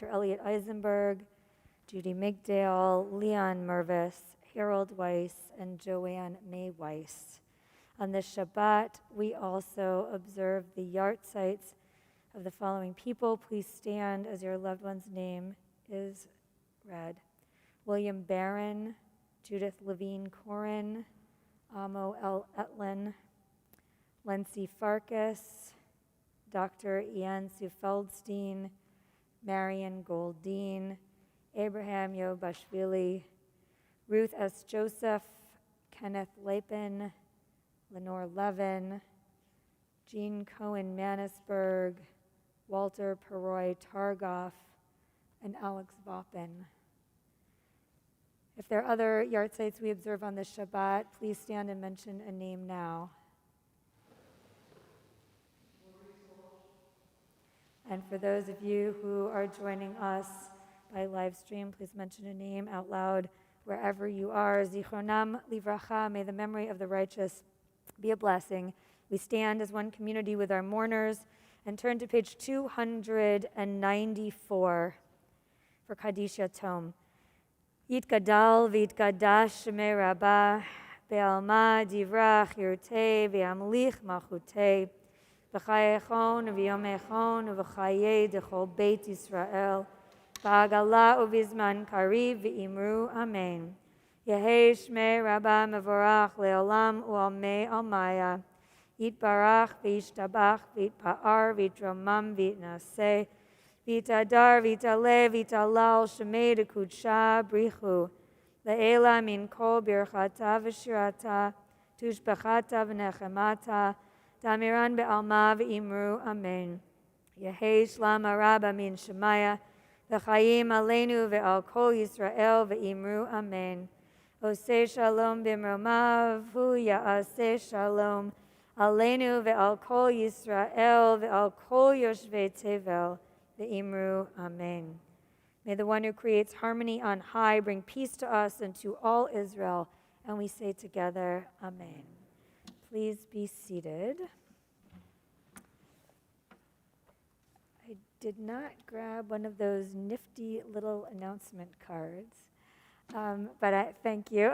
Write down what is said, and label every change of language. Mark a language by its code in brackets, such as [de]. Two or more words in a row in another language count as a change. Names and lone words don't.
[en] Elliot Eisenberg, Judy Migdal, Leon Mervis, Harold Weiss, and Joanne May Weiss. On this Shabbat, we also observe the yard sites of the following people. Please stand as your loved one's name is read. William Barron, Judith Levine Corin, Amo L. Etlin, Lindsay Farkas, Dr. Ian Sue Feldstein, Marion Goldine, Abraham Yobashvili, Ruth S. Joseph, Kenneth Lapin, Lenore Levin, Jean Cohen Manisberg, Walter Peroy Targoff, and Alex Vopin. If there are other yahrzeits we observe on this Shabbat, please stand and mention a name now. And for those of you who are joining us by live stream, please mention a name out loud wherever you are. [he] זכרונם לברכה, [en] may the memory of the righteous be a blessing. We stand as one community with our mourners and turn to page 294 for Kaddish Yatom. [arc] יתגדל ויתקדש שמה רבא, בעלמא די ברא כרעותה וימליך מלכותה, בחייכון וביומיכון ובחיי דכל בית ישראל, בעגלא ובזמן קריב ואמרו אמן. יהא שמה רבא מברך לעלם ולעלמי עלמיא, יתברך וישתבח ויתפאר ויתרומם ויתנשא, ויתהדר, ויתעלה, ויתהלל, שמה דקודשא, בריך הוא. לעלא מן כל ברכתא ושירתא, תשבחתא ונחמתא, דאמירן בעלמא, ואמרו, אמן. יהא שלמא רבא מן שמיא, וחיים עלינו ועל כל ישראל ואמרו, אמן. [he] עשה שלום במרומיו, הוא יעשה שלום, עלינו ועל כל ישראל ועל כל יושבי תבל, ואמרו, amen. [en] May the one who creates harmony on high bring peace to us and to all Israel. And we say together, amen. Please be seated. I did not grab one of those nifty little announcement cards, but I thank you.